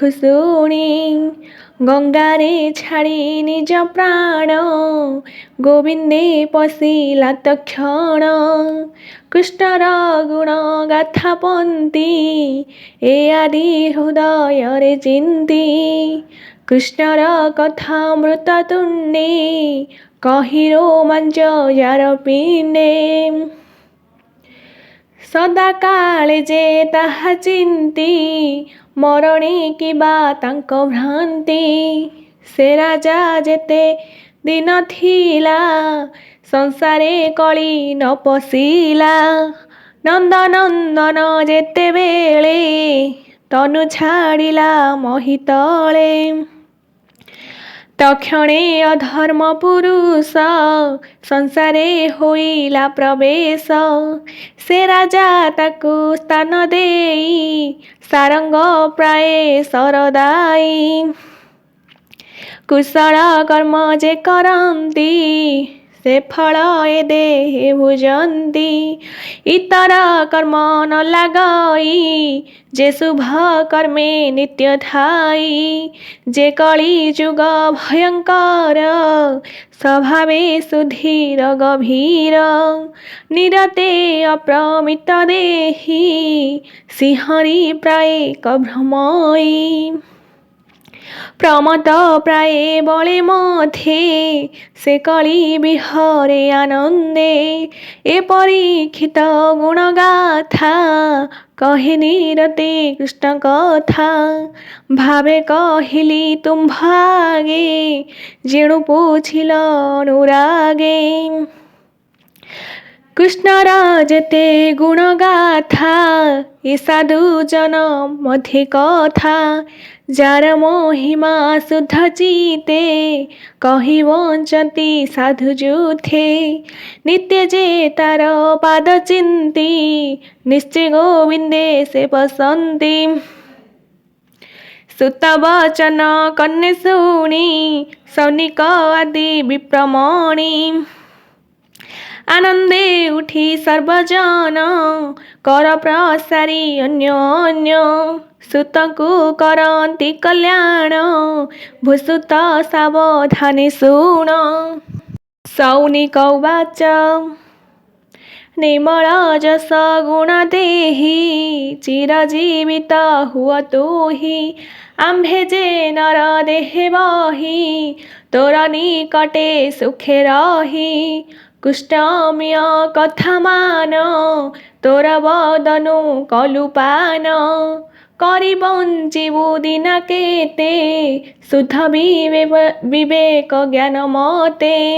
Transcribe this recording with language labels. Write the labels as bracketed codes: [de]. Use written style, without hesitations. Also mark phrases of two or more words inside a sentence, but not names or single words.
[or] ଶୁଣି ଗଙ୍ଗାରେ ଛାଡ଼ି ନିଜ ପ୍ରାଣ ଗୋବିନ୍ଦେ ପଶିଲା ତକ୍ଷଣ କୃଷ୍ଣର ଗୁଣ ଗାଥା ପନ୍ତି ଏ ଆଦି ହୃଦୟ ରେ ଚିନ୍ତି କୃଷ୍ଣର କଥା ମୃତ ତୁଣ୍ଡେ କହି ରୋମାଞ୍ଚ ଯାର ପିଣ୍ଡେ ସଦା କାଳେ ଯେ ତାହା ଚିନ୍ତି ମରଣେ କିବା ତାଙ୍କ ଭ୍ରାନ୍ତି ସେ ରାଜା ଯେତେ ଦିନ ଥିଲା ସଂସାରେ କଳି ନ ପଶିଲା ନନ୍ଦନନ୍ଦନ ଯେତେ ବେଳେ ତନୁ ଛାଡ଼ିଲା ମହୀତଳେ ତକ୍ଷଣେ ଅଧର୍ମ ପୁରୁଷ ସଂସାରେ ହୋଇଲା ପ୍ରବେଶ ସେ ରାଜା ତାକୁ ସ୍ଥାନ ଦେଇ ସାରଙ୍ଗ ପ୍ରାୟ ସରଦାଇ କୁଶଳ କର୍ମ ଯେ କରନ୍ତି ସେ ଫଳ ଏ ଦେହେ ଭୁଞ୍ଜନ୍ତି ଇତର କର୍ମ ନ ଲାଗଇ ଯେ ଶୁଭ କର୍ମେ ନିତ୍ୟ ଥାଇ ଯେ କଳି ଯୁଗ ଭୟଙ୍କର ସ୍ୱଭାବେ ସୁଧୀର ଗଭୀର ନିରତେ ଅପ୍ରମିତ ଦେହୀ ସିଂହରୀ ପ୍ରାୟ କଭ୍ରମୟୀ ପ୍ରମତ ପ୍ରାୟ ବଳେ ମଥେ ସେ କଳି ବିହରେ ଆନନ୍ଦେ ଏ ପରୀକ୍ଷିତ ଗୁଣ ଗାଥା କହେ ନିରତେ କୃଷ୍ଣ କଥା ଭାବେ କହିଲି ତୁମ୍ଭଙ୍କୁ ଯେଣୁ ପୁଛିଲ ଅନୁରାଗେ କୃଷ୍ଣର ଯେତେ ଗୁଣ ଗାଥା ଏ ସାଧୁ ଜନ ମଧ୍ୟ କଥା ଯାର ମହିମା ଶୁଦ୍ଧ ଚିତ୍ତେ କହି ବଞ୍ଚନ୍ତି ସାଧୁ ଯୁଥେ ନିତ୍ୟ ଯେ ତାର ପାଦ ଚିନ୍ତି ନିଶ୍ଚୟ ଗୋବିନ୍ଦେ ସେ ପଶନ୍ତି ସୁତ ବଚନ କର୍ଣ୍ଣେ ଶୁଣି ଶୌନକ ଆଦି ବିପ୍ରମଣି ଆନନ୍ଦେ ଉଠି ସର୍ବଜନ କର ପ୍ରସାରି ଅନ୍ୟ ଅନ୍ୟ ସୁତଙ୍କୁ କରନ୍ତି କଲ୍ୟାଣ ଭୂସୁତ ସାବଧାନି ଶୁଣ ଶୌନକ ଉବାଚ ନିର୍ମଳ ଯଶ ଗୁଣ ଦେହି ଚିରଜୀବିତ ହୁଅନ୍ତୁ ହି ଆମ୍ଭେ ଯେ ନର ଦେହେ ବହି ତୋର ନିକଟେ ସୁଖେ ରହି କୁଷ୍ଠମ୍ୟ କଥା ମାନ ତୋର ବଦନୁ କଲୁପାନ କରି ବଞ୍ଚିବୁ ଦିନ କେତେ ଶୁଦ୍ଧ ବିବେକ ଜ୍ଞାନ ମତେ